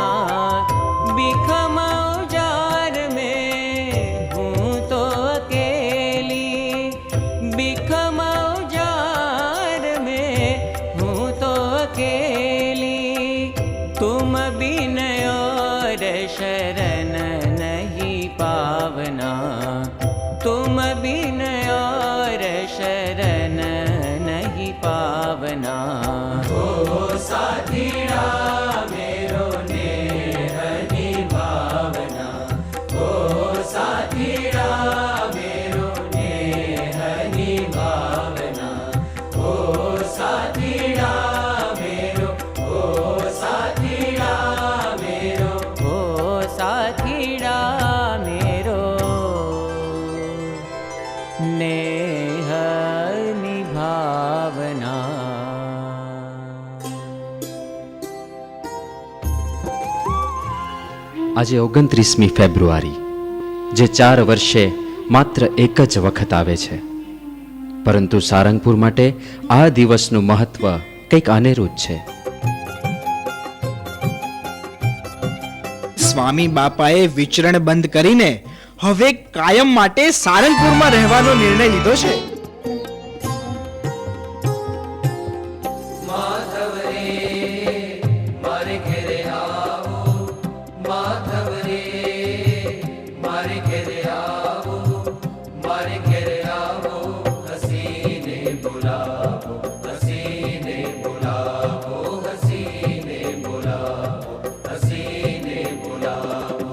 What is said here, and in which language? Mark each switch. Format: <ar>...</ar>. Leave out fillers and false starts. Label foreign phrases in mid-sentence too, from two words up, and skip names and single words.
<raj>बिखम औजार में हूँ तो अकेली, बिखम औजार में हूँ तो अकेली, तुम बिन और शरण नहीं पावना, तुम बिन और शरण नहीं पावना। हो साथीड़ा मेरो नेह निभावना, हो साथीड़ा मेरो नेह निभावना, हो साथीड़ा मेरो, हो साथीड़ा मेरो, हो साथीड़ा मेरो नेह निभावना।</raj> <gu>આજે 29મી ફેબ્રુઆરી, જે 4 વર્ષે માત્ર એક જ વખત આવે છે, પરંતુ સારંગપુર માટે આ દિવસનું મહત્વ કંઈક અનેરું જ છે. સ્વામી બાપાએ વિચરણ બંધ કરીને હવે કાયમ માટે સારંગપુરમાં રહેવાનો નિર્ણય લીધો છે. માધવ રે મારે ઘેરે આવો, માધવ રે મારે ઘેરે આવો, મારે ઘેરે આવો, હસીને બુલાવો, હસીને બુલાવો, હસીને બુલાવો, હસીને બુલાવો।</gu>